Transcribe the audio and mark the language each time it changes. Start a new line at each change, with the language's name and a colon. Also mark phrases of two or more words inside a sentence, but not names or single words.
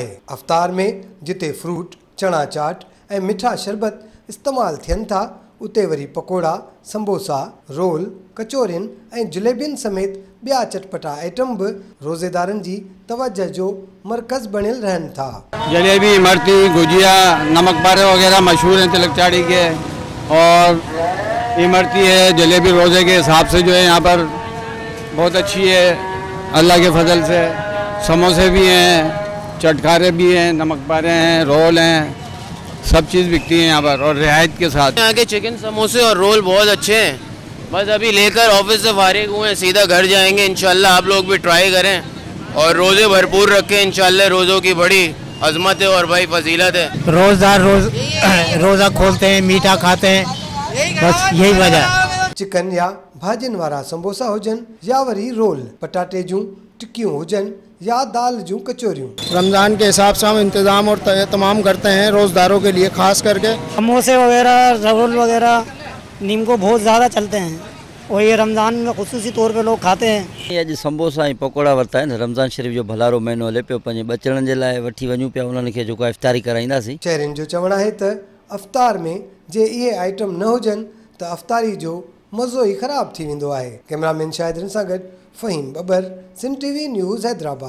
Sindhi: अफ़्तार में जिते फ्रूट, चणा चाट ऐं मिठा शरबत इस्तेमाल थियनि था, उते वरी पकोड़ा, समोसा, रोल, कचोरियुनि ऐं जलेबियुनि समेत ॿिया चटपटा आइटम भी रोज़ेदारनि जी तवज्जो जो मरकज़ बणियल रहनि था।
Urdu: جلیبی، امرتی، گجیا، نمک پارے وغیرہ مشہور ہیں تلک چاڑی کے. اور امرتی ہے، جلیبی روزے کے حساب سے جو ہے یہاں پر بہت اچھی ہے اللہ کے فضل سے. سموسے بھی ہیں، چٹخارے بھی ہیں، نمک پارے ہیں، رول ہیں، سب چیز بکتی ہے یہاں پر اور رعایت کے ساتھ. یہاں کے چکن سموسے اور رول بہت اچھے ہیں۔ بس ابھی لے کر آفس سے فارغ ہوئے ہیں، سیدھا گھر جائیں گے انشاءاللہ. آپ لوگ بھی ٹرائی کریں اور روزے بھرپور رکھیں انشاءاللہ. روزوں کی بڑی عظمت ہے اور بھائی فضیلت ہے. روزہ دار روزہ کھولتے ہیں، میٹھا کھاتے ہیں، بس یہی وجہ ہے.
Sindhi: चिकन या भाजिन वारा समोसा हुजन या वरी रोल, पटाटे जूं टिक्कियूं हुजन या दाल जूं कचोरियूं।
Urdu: رمضان کے حساب سے ہم انتظام اور تمام کرتے ہیں روزہ داروں کے لیے، خاص کر کے سموسے وغیرہ، رول وغیرہ نمکو بہت زیادہ چلتے ہیں اور یہ رمضان میں خصوصی طور پہ لوگ کھاتے ہیں.
Sindhi: ये अॼु समोसा ऐं पकोड़ा वरिता आहिनि। रमज़ान शरीफ़ जो भलारो महीनो हले पियो, पंहिंजे बचड़नि जे लाइ वठी वञूं पिया, उन्हनि खे जेको इफ़्तारी कराईंदासीं। शहरियुनि जो चवणु आहे त अफ़्तार में जे इहे आइटम न हुजनि त अफ़्तारी जो मज़ो ई ख़राब थी वेंदो आहे। कैमरामैन शाहिद सां गॾु फ़हीम बबर, सिंध टीवी न्यूज़ हैदराबाद।